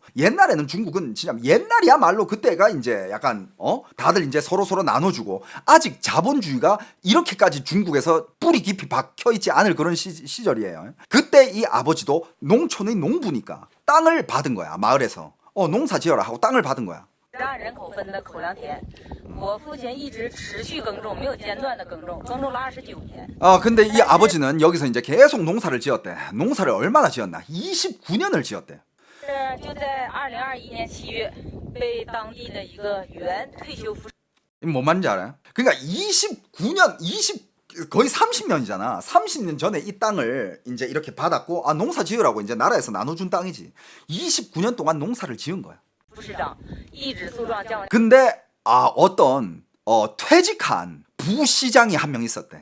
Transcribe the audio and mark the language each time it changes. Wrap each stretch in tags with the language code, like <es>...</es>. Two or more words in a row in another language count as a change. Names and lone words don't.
<ko>옛날에는 중국은 진짜 옛날이야말로 그때가 이제 약간 다들 이제 서로 나눠주고 아직 자본주의가 이렇게까지 중국에서 뿌리 깊이 박혀있지 않을 그런 시절이에요. 그때 이 아버지도 농촌의 농부니까 땅을 받은 거야. 마을에서 농사 지어라 하고 땅을 받은 거야.</ko> <zh>让人口分的口粮田，我父亲一直持续耕种，没有间断的耕种，耕种了29年。</zh> <ko>근데 이 아버지는 여기서 이제 계속 농사를 지었대. 농사를 얼마나 지었나? 29년을 지었대.</ko> <zh>就在2021年7月，被当地的一个原退休副。</zh> <ko>뭔 말인지 알아요? 그러니까 29년, 거의 30년이잖아. 30년 전에 이 땅을 이제 이렇게 받았고, 농사 지으라고 이제 나라에서 나눠준 땅이지. 29년 동안 농사를 지은 거야. 근데 어떤 퇴직한 부시장이 한 명 있었대.</ko>